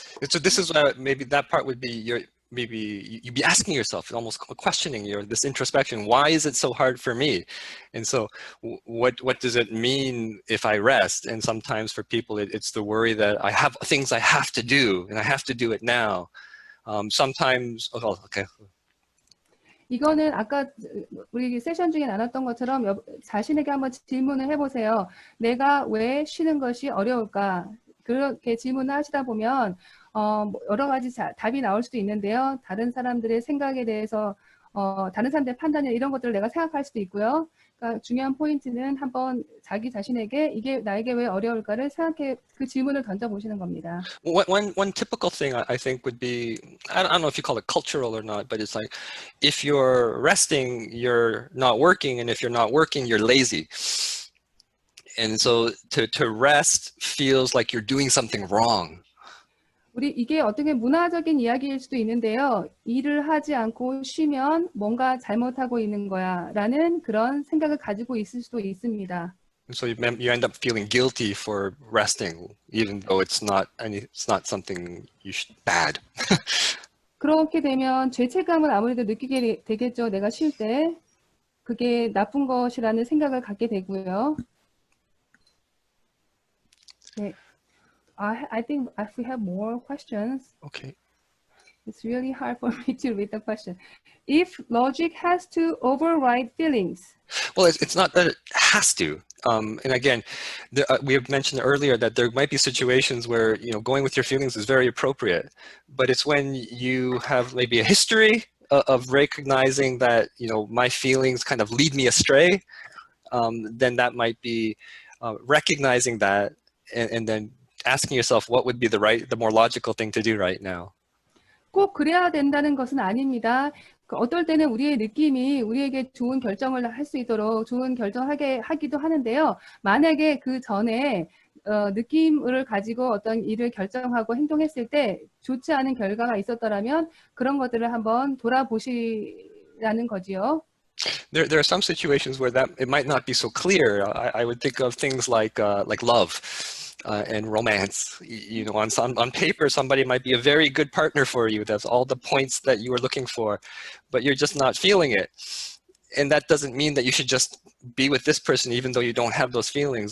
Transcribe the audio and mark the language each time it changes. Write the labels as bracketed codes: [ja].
[en] So this is maybe that part would be maybe you'd be asking yourself, almost questioning this introspection. Why is it so hard for me? And so what does it mean if I rest? And sometimes for people, it's the worry that I have things I have to do and I have to do it now. Sometimes, okay. [ko] 이거는 아까 우리 세션 중에 나눴던 것처럼 자신에게 한번 질문을 해보세요. 내가 왜 쉬는 것이 어려울까? 그렇게 질문을 하시다 보면 여러 가지 답이 나올 수도 있는데요. 다른 사람들의 생각에 대해서 다른 사람들의 판단이나 이런 것들을 내가 생각할 수도 있고요. 그러니까 중요한 포인트는 한번 자기 자신에게 이게 나에게 왜 어려울까를 생각해 그 질문을 던져보시는 겁니다. [en] One typical thing I think would be, I don't know if you call it cultural or not, but it's like if you're resting, you're not working, and if you're not working, you're lazy. And so to rest feels like you're doing something wrong. [ko] 이게 어떻게 문화적인 이야기일 수도 있는데요. 일을 하지 않고 쉬면 뭔가 잘못하고 있는 거야 라는 그런 생각을 가지고 있을 수도 있습니다. [en] So you end up feeling guilty for resting, even though it's not something bad. [ko] 그렇게 되면 죄책감을 아무래도 느끼게 되겠죠. 내가 쉴 때. 그게 나쁜 것이라는 생각을 갖게 되고요. 네. [en] I think if we have more questions, Okay. it's really hard for me to read the question. If logic has to override feelings. Well, it's not that it has to. And again, we have mentioned earlier that there might be situations where going with your feelings is very appropriate, but it's when you have maybe a history of recognizing that my feelings kind of lead me astray. Then that might be recognizing that and then asking yourself what would be the more logical thing to do right now. [ko] 꼭 그래야 된다는 것은 아닙니다. 어떨 때는 우리의 느낌이 우리에게 좋은 결정을 할 수 있도록 좋은 결정하게 하기도 하는데요. 만약에 그 전에 느낌을 가지고 어떤 일을 결정하고 행동했을 때 좋지 않은 결과가 있었더라면 그런 것들을 한번 돌아보시라는 거지요. [en] There are some situations where that it might not be so clear. I would think of things like love. And romance, on paper, somebody might be a very good partner for you. That's all the points that you were looking for, but you're just not feeling it. And that doesn't mean that you should just be with this person, even though you don't have those feelings.